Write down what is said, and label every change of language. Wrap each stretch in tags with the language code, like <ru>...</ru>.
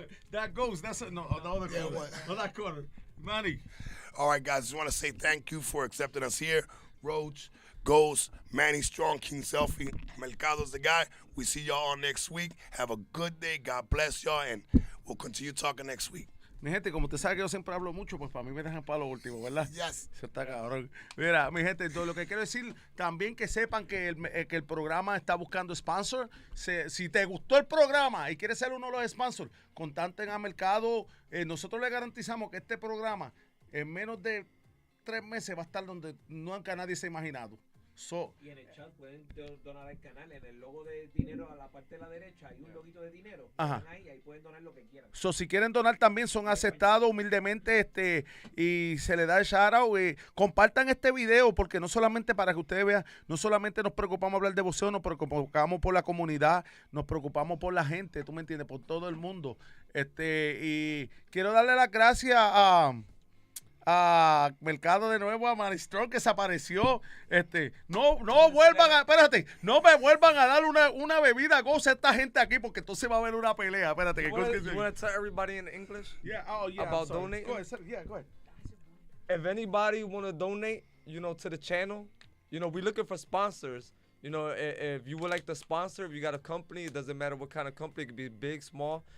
<en>That goes. That's the other corner. No, that corner. Manny. All right, guys. Just want to say thank you for accepting us here. Roach, Ghost, Manny Strong, King Selfie, Mercado's the guy. We see y'all all next week. Have a good day. God bless y'all, and we'll continue talking next week.</en> <es>Mi gente, como usted sabe que yo siempre hablo mucho, pues para mí me dejan para lo último, ¿verdad?</es> <en>Yes.</en> <es>Se está cabrón. Mira, mi gente, lo que quiero decir, también que sepan que el programa está buscando sponsor. Si te gustó el programa y quieres ser uno de los sponsors, contacten a Mercado. Nosotros le garantizamos que este programa en menos de 3 meses va a estar donde nunca nadie se ha imaginado. Y en el chat pueden donar al canal. En el logo de dinero a la parte de la derecha hay un loguito de dinero. Ahí pueden donar lo que quieran. Si quieren donar también son aceptados humildemente y se les da el shout out. Compartan este video porque no solamente para que ustedes vean, no solamente nos preocupamos hablar de boxeo, nos preocupamos por la comunidad, nos preocupamos por la gente, tú me entiendes, por todo el mundo. Y quiero darle las gracias a Mercado de nuevo, a Manny Strong que se apareció. No vuelvan espérate, no me vuelvan a dar una bebida goza a esta gente aquí porque entonces va a haber una pelea. Espérate,</es> <en>you want to tell everybody in English? About donating? Go ahead. If anybody want to donate, to the channel, we're looking for sponsors. If you would like to sponsor, if you got a company, it doesn't matter what kind of company, it could be big, small.</en>